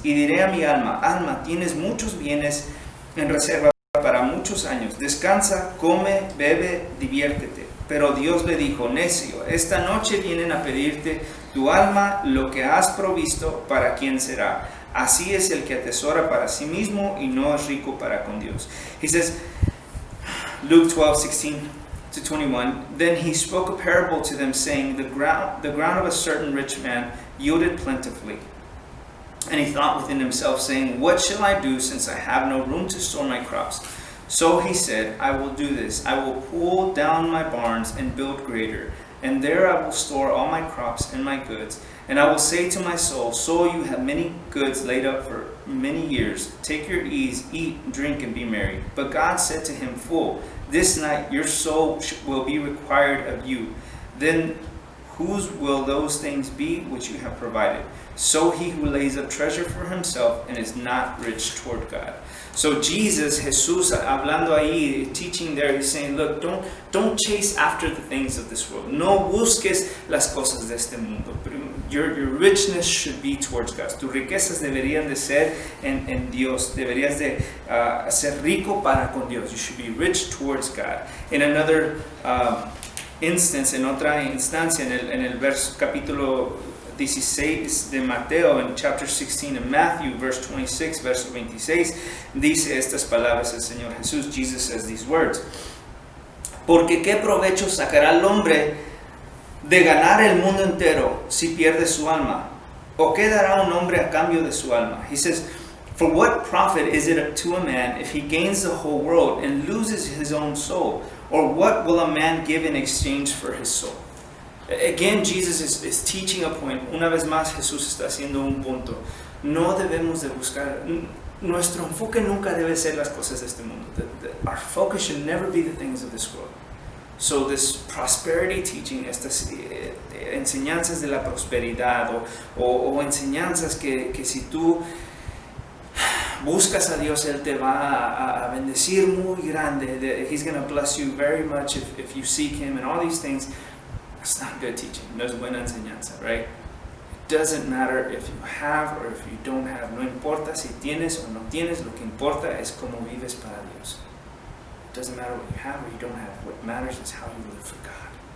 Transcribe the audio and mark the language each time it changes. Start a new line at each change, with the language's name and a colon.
Spanish: Y diré a mi alma, alma, tienes muchos bienes en reserva para muchos años. Descansa, come, bebe, diviértete. Pero Dios le dijo, necio, esta noche vienen a pedirte tu alma lo que has provisto, ¿para quién será? Así es el que atesora para sí mismo y no es rico para con Dios.
English: He says, Luke 12:16 to 21, then he spoke a parable to them, saying, the ground of a certain rich man yielded plentifully. And he thought within himself, saying, what shall I do, since I have no room to store my crops? So he said, I will do this. I will pull down my barns and build greater, and there I will store all my crops and my goods. And I will say to my soul, soul, you have many goods laid up for many years. Take your ease, eat, drink, and be merry. But God said to him, fool, this night your soul will be required of you. Then whose will those things be which you have provided? So he who lays up treasure for himself and is not rich toward God. So Jesus, Jesús,
Spanish: hablando ahí,
English: teaching there, he's saying, look, don't chase after the things of this world.
Spanish: No busques las cosas de este mundo.
English: Your richness should be towards God.
Spanish: Tus riquezas deberían de ser en Dios. Deberías de ser rico para con Dios.
English: You should be rich towards God. In another instance,
Spanish: en otra instancia, en el verso capítulo 16 de Mateo, en
English: chapter 16 in Matthew, verse 26,
Spanish: verso 26, dice estas palabras el Señor Jesús.
English: Jesus says these words.
Spanish: Porque qué provecho sacará el hombre de ganar el mundo entero si pierde su alma, o qué dará un hombre a cambio de su alma.
English: He says, for what profit is it to a man if he gains the whole world and loses his own soul? Or what will a man give in exchange for his soul? Again, Jesus is teaching a point.
Spanish: Una vez más, Jesús está haciendo un punto. No debemos de buscar, nuestro enfoque nunca debe ser las cosas de este mundo.
English: Our focus should never be the things of this world. So this prosperity teaching,
Spanish: estas enseñanzas de la prosperidad o enseñanzas que si tú buscas a Dios, Él te va a bendecir muy grande.
English: He's going to bless you very much if you seek Him and all these things. That's not good teaching.
Spanish: No es buena enseñanza, right?
English: It doesn't matter if you have or if you don't have.
Spanish: No importa si tienes o no tienes. Lo que importa es cómo vives para Dios.
English: It doesn't matter what you have or you don't have. What matters is how you live for God.